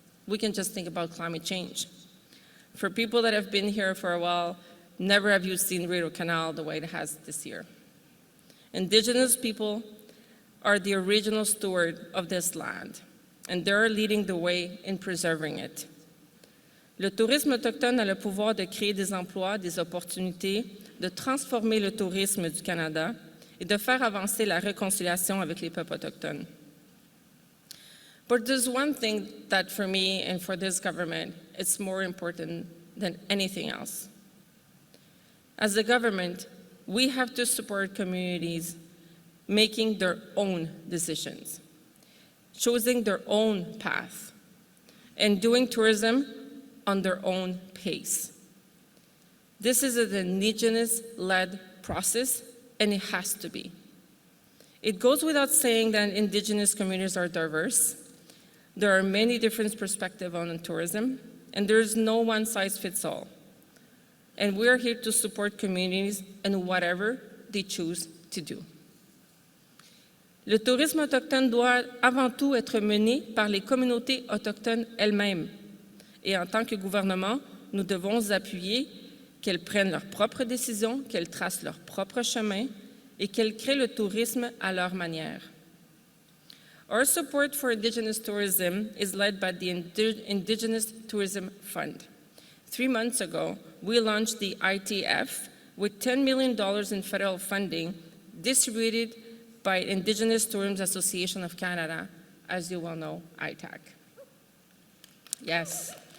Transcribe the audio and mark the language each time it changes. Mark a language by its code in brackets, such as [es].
[en] We can just think about climate change. For people that have been here for a while, never have you seen Rideau Canal the way it has this year. Indigenous people are the original steward of this land, and they're leading the way in preserving it. [fr] Le tourisme autochtone a le pouvoir de créer des emplois, des opportunités, de transformer le tourisme du Canada et de faire avancer la réconciliation avec les peuples autochtones. [en] But there's one thing that for me and for this government, it's more important than anything else. As a government, we have to support communities making their own decisions, choosing their own path, and doing tourism on their own pace. This is an Indigenous-led process, and it has to be. It goes without saying that Indigenous communities are diverse. There are many different perspectives on tourism, and there's no one-size-fits-all. And we are here to support communities in whatever they choose to do. [fr] Le tourisme autochtone doit avant tout être mené par les communautés autochtones elles-mêmes. Et en tant que gouvernement, nous devons appuyer qu'elles prennent leurs propres décisions, qu'elles tracent leur propre chemin et qu'elles créent le tourisme à leur manière. [en] Our support for Indigenous tourism is led by the Indigenous Tourism Fund. 3 months ago, we launched the ITF with $10 million in federal funding distributed by Indigenous Tourism Association of Canada, as you well know, ITAC. Yes.